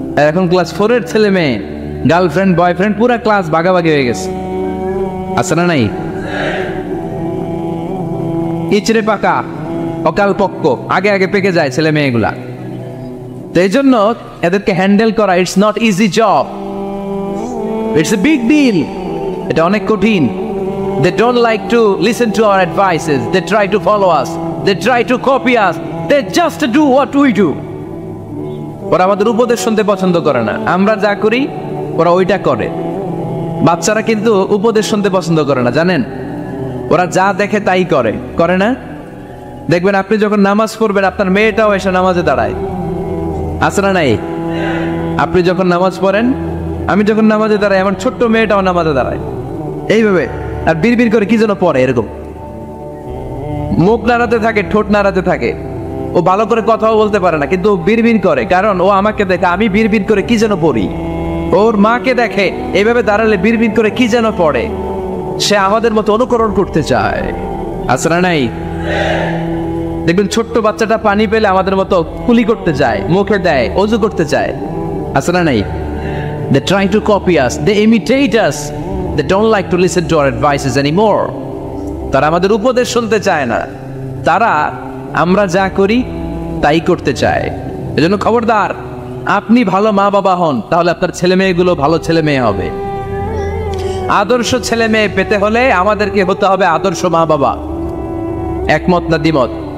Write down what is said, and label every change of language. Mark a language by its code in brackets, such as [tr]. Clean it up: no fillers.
[bn] এখন ক্লাস 4-এর ছেলে মেয়ে গার্লফ্রেন্ড বয়ফ্রেন্ড পুরো ক্লাস ভাগাভাগি হয়ে গেছে, আছে না নাই? ইচড়ে পাকা, অকাল পক্ক, আগে আগে পেকে যায় ছেলে মেয়েগুলা। তো এই জন্য এদেরকে হ্যান্ডেল করা [en] It's not easy job, it's a big deal. [bn] এটা অনেক কঠিন। [en] They don't like to listen to our advices. They try to follow us. They try to copy us. They just do what we do. [bn] ওরা আমাদের উপদেশ শুনতে পছন্দ করে না। আমরা যা করি ওরা ওইটা করে। বাচ্চারা কিন্তু উপদেশ শুনতে পছন্দ করে না, জানেন? ওরা যা দেখে তাই করে, করে না? দেখবেন আপনি যখন নামাজ পড়বেন আপনার মেয়েটাও এসে নামাজে দাঁড়ায়, আছে না নাই? আপনি যখন নামাজ পড়েন, আমি যখন নামাজে দাঁড়াই, আমার ছোট্ট মেয়েটাও নামাজে দাঁড়ায় এইভাবে, আর বিড়বিড় করে কি যেন পড়ে, এরকম মুখ নাড়াতে থাকে, ঠোঁট নাড়াতে থাকে। ও ভালো করে কথাও বলতে পারে না, কিন্তু বিড়বিড় করে, কারণ ও আমাকে দেখে আমি বিড়বিড় করে কি যেন পড়ি। ওর মাকে দেখে এইভাবে দাঁড়ালে বিড়বিড় করে কি যেন পড়ে। সে আমাদের মতো অনুকরণ করতে চায়, আছে না নাই? দেখবেন ছোট্ট বাচ্চাটা পানি পেলে আমাদের মতো কুলি করতে চায়, মুখে দেয়, অজু করতে চায়, আছে না নাই? [en] They try to copy us, they imitate us, they don't like to listen to our advices anymore. [bn] তারা আমাদের উপদেশ শুনতে চায় না, তারা আমরা যা করি তাই করতে চায়। এজন্য খবরদার, আপনি ভালো মা বাবা হন, তাহলে আপনার ছেলে মেয়েগুলো ভালো ছেলে মেয়ে হবে। আদর্শ ছেলে মেয়ে পেতে হলে আমাদেরকে হতে হবে আদর্শ মা বাবা। একমত না দ্বিমত?